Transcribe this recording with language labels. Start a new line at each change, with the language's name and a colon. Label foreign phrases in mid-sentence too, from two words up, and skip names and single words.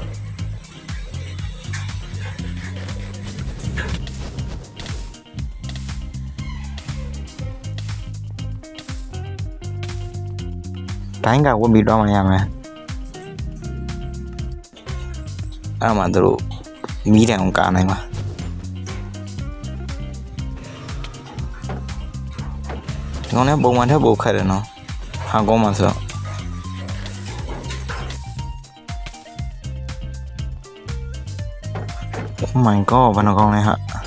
Burmese: တိုင်းကဝတ်ပြီးတော့မှရမယ်အဲ့မှာတို့မီးတံကိုကာနိုင်မှာဒီကောင်လည်းပုံမှန်ထက်ပိုခက်တယ်နော်ဟာကောင်းမှဆို
English: Oh my god
Burmese: ဘာနှကောင်းလဲဟာ